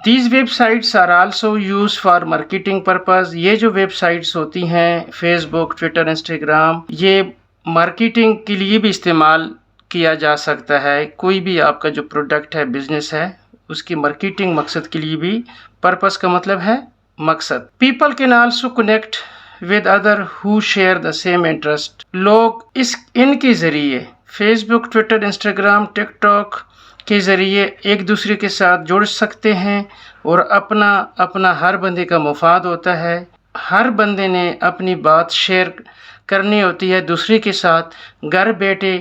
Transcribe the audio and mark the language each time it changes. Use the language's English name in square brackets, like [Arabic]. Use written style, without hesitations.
[English] These websites are also use for marketing purpose. [Urdu] یہ جو web sites ہوتی ہیں فیس بک، ٹویٹر، انسٹاگرام، یہ مارکیٹنگ کے لیے بھی استعمال کیا جا سکتا ہے. کوئی بھی آپ کا جو پروڈکٹ ہے، بزنس ہے، اس کی مارکیٹنگ مقصد کے لیے بھی، پرپز کا مطلب ہے مقصد. [English] People can also connect with other who share the same interest. [Urdu] لوگ ان کے ذریعے فیس بک، ٹویٹر، انسٹاگرام، ٹک ٹاک کے ذریعے ایک دوسرے کے ساتھ جڑ سکتے ہیں اور اپنا ہر بندے کا مفاد ہوتا ہے. ہر بندے نے اپنی بات شیئر کرنی ہوتی ہے دوسرے کے ساتھ گھر بیٹھے.